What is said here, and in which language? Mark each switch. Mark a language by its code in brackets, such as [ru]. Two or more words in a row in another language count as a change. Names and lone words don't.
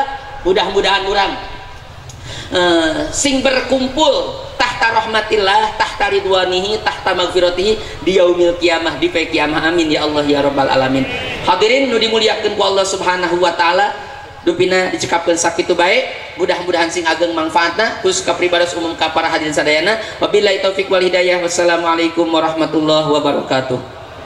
[id] Mudah-mudahan orang sing berkumpul [ar] تحت رحمة الله، تحت رضوانه، تحت مغفرته di يوم القيامة, [su] di poe kiamah. [ar] آمين يا الله يا رب العالمين. [su] Hadirin nu dimuliakeun ku Allah [ar] سبحانه وتعالى, [su] dupina dicekapkeun sakitu bae, mudah-mudahan sing ageng manfaatna khusus ka pribades umum ka para hadirin sadayana. [ar] وبالله التوفيق والهداية. والسلام عليكم ورحمة الله وبركاته.